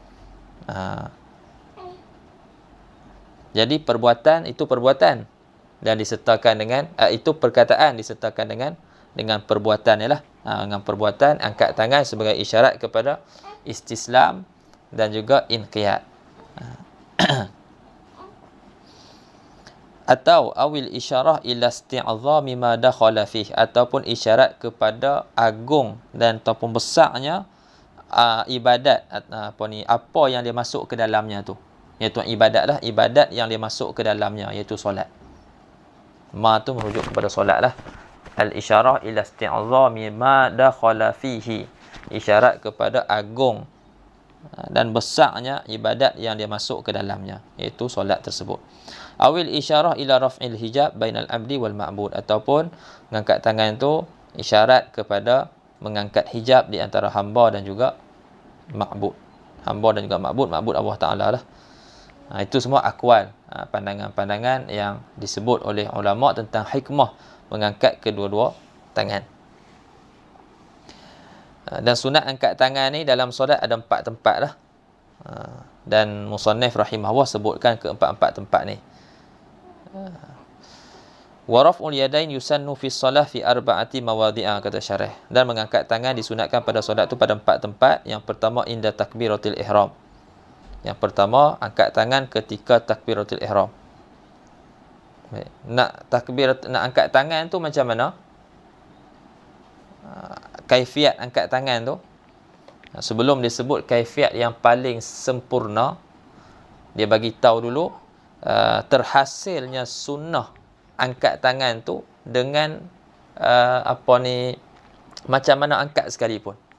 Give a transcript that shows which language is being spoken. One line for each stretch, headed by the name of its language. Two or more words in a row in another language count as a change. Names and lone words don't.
Malay: Jadi perbuatan itu perbuatan, dan disertakan dengan itu perkataan disertakan dengan perbuatan ialah dengan perbuatan angkat tangan sebagai isyarat kepada istislam dan juga inqiyad. Atau
Arabic: أو الإشارة إلى استعظام ما دخل فيه,
Malay: ataupun isyarat kepada agung dan ataupun besarnya ibadat apa yang dia masuk ke dalamnya tu, iaitu ibadat yang dia masuk ke dalamnya, iaitu solat. Ma tu merujuk kepada solat lah.
Arabic: الإشارة إلى استعظام ما دخل فيه,
Malay: isyarat kepada agung dan besarnya ibadat yang dia masuk ke dalamnya, iaitu solat tersebut.
Arabic: أو الإشارة إلى رفع الحجاب بين العبد والمعبود,
Malay: ataupun mengangkat tangan tu isyarat kepada mengangkat hijab di antara hamba dan juga ma'bud. Hamba dan juga ma'bud Allah Ta'ala lah. Itu semua akwal, pandangan-pandangan yang disebut oleh ulama tentang hikmah mengangkat kedua-dua tangan. Dan sunat angkat tangan ni dalam solat ada 4 tempat lah. Dan musannif rahimahullah sebutkan keempat-empat tempat ni.
Arabic: ورفع اليدين يسن في الصلاة في أربعة مواضع,
Malay: kata syarah. Dan mengangkat tangan disunatkan pada solat tu pada 4 tempat. Yang pertama
Arabic: عند تكبيرة الإحرام.
Malay: Yang pertama angkat tangan ketika takbiratul ihram. Nak angkat tangan tu macam mana? Kaifiat angkat tangan tu, sebelum disebut kaifiat yang paling sempurna, dia bagi tahu dulu terhasilnya sunnah angkat tangan tu dengan macam mana angkat sekalipun.